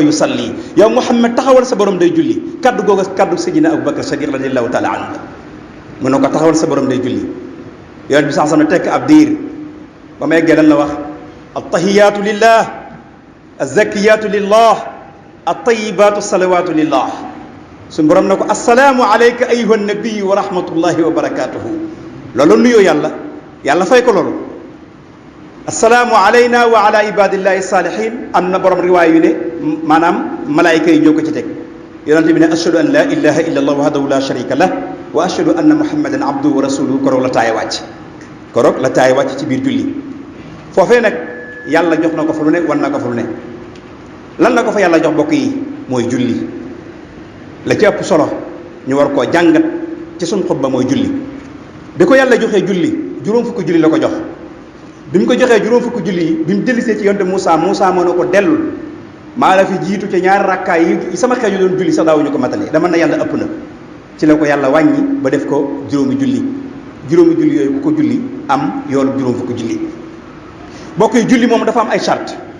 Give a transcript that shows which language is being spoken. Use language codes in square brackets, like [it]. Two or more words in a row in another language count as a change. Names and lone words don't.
[wo] yusalli yow Muhammad taxawal sa borom day julli kaddu googu kaddu Sayyidina Abubakar Sadiq [ar] رضي الله تعالى عنه [wo] mu ne ko taxawal sa borom day julli yonente bi [ar] صلى الله عليه وسلم [wo] tekk ab diir ba may eggee lan la wax [ar] التحيات لله الزاكيات لله الطيبات الصلوات لله [wo] suñu borom ne ko [ar] السلام عليك أيها النبي ورحمة الله وبركاته [wo] loolu nuyoo yàlla fay ko loolu [ar] السلام علينا وعلى عباد الله الصالحين [wo] am na borom riwaay yu ne maanaam malaayika yi ñoo ko ci teg yonente bi ne [ar] أشهد أن لا إله إلا الله وحده لا شريك له وأشهد أن محمدا عبده ورسوله [wo] koroog la taay wàcc ci biir julli foofee nag yàlla jox na ko fa lu ne wan na ko fa lu ne lan la ko fa yàlla jox bokk yi mooy julli la ci ëpp solo ñu war koo jàngat ci suñ xutba mooy julli bi ko yàlla joxee julli juróom fukki julli la ko jox bi mu ko joxee juróom fukki julli yi bi mu dellisee ci yonte Moussa moo ne ko dellul maa la fi jiitu ca ñaari rakkaay yi sama xeet yu doon julli sax daawuñu ko matale dama na yàlla ëpp na ci la ko yàlla wàññi ba def ko juróomi julli yooyu ku ko julli am yoolu juróom fukki julli bokk yi julli moom dafa am ay charte